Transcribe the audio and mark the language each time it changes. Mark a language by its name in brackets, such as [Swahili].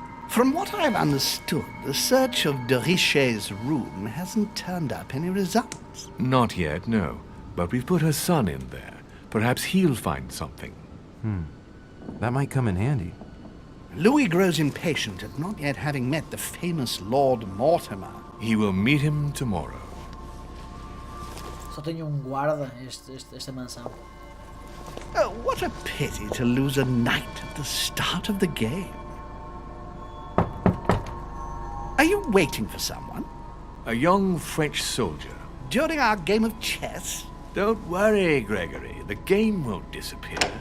[English] From what I've understood, the search of Durocher's room hasn't turned up any results. Not yet, no. But we've put her son in there. Perhaps he'll find something. That might come in handy. Louis grows impatient at not yet having met the famous Lord Mortimer. He will meet him tomorrow. [Portuguese] Só tenho guarda esta mansão. [English] Oh, what a pity to lose a knight at the start of the game. Are you waiting for someone? A young French soldier. During our game of chess? Don't worry, Gregory. The game won't disappear.